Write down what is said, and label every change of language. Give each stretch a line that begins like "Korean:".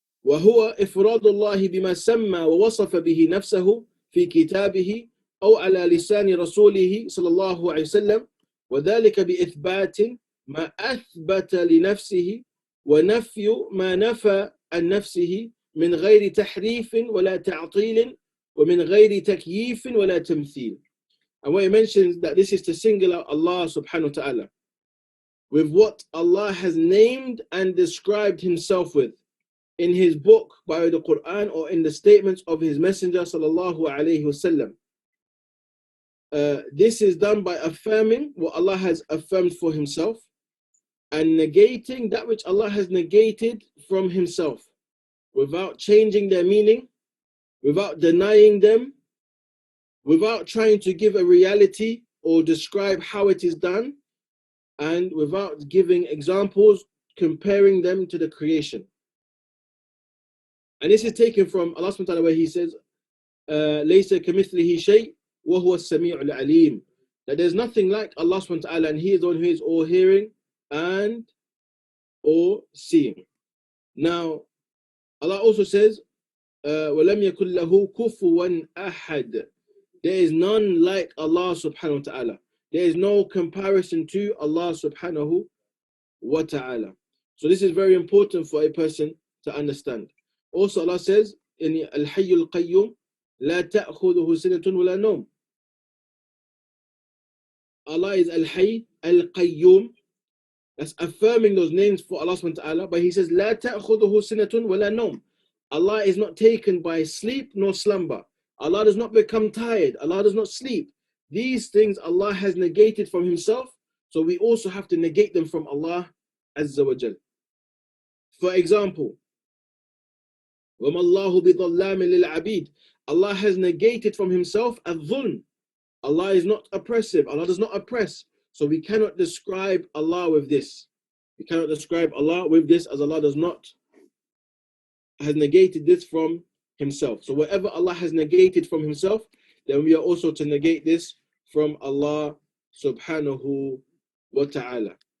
Arabic: وهو إفراد الله بما سمى ووصف به نفسه في كتابه أو على لسان رسوله صلى الله عليه وسلم، وذلك بإثبات ما أثبت لنفسه ونفي ما نفى عن نفسه من غير تحريف ولا تعطيل ومن غير تكييف ولا تمثيل.
English: And when he mentions that this is to single out Allah subhanahu wa ta'ala with what Allah has named and described Himself with in His book by the Quran or in the statements of His Messenger sallallahu alayhi wasallam. This is done by affirming what Allah has affirmed for Himself and negating that which Allah has negated from Himself, without changing their meaning, without denying them, without trying to give a reality or describe how it is done, and without giving examples, comparing them to the creation. And this is taken from Allah subhanahu wa ta'ala, where He says,
Arabic: لَيْسَ كَمِثْلِهِ شَيْءٍ وَهُوَ السَّمِيعُ الْعَلِيمُ.
English: That there's nothing like Allah subhanahu wa ta'ala, and He is the one who is all hearing and all seeing. Now, Allah also says,
Arabic: وَلَمْ يَكُنْ لَهُ كُفُوًا أَحَدٍ.
English: There is none like Allah subhanahu wa ta'ala. There is no comparison to Allah subhanahu wa ta'ala. So this is very important for a person to understand. Also Allah says in Al-Hayyul Qayyum,
Arabic: لا تأخذه سنة ولا نوم.
English: Allah is Al-Hayy, Al-Qayyum. That's affirming those names for Allah subhanahu wa ta'ala. But He says,
Arabic: لا تأخذه سنة ولا نوم.
English: Allah is not taken by sleep nor slumber. Allah does not become tired. Allah does not sleep. These things Allah has negated from Himself, so we also have to negate them from Allah Azza wa Jal. For example,
Arabic: وَمَا اللَّهُ بِظَلَّامٍ لِلْعَبِيدِ.
English: Allah has negated from Himself al-dhulm. Allah is not oppressive. Allah does not oppress. So we cannot describe Allah with this. We cannot describe Allah with this, as Allah has negated this from Himself. So whatever Allah has negated from Himself, then we are also to negate this from Allah subhanahu wa ta'ala.